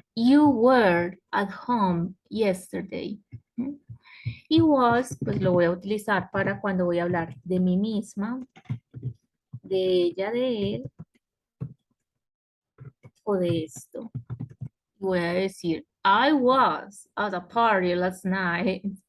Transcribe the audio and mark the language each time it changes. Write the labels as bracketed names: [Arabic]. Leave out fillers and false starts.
[English] You were at home yesterday. [Spanish] Y was, pues lo voy a utilizar para cuando voy a hablar de mí misma, de ella, de él o de esto. Voy a decir, [English] I was at a party last night.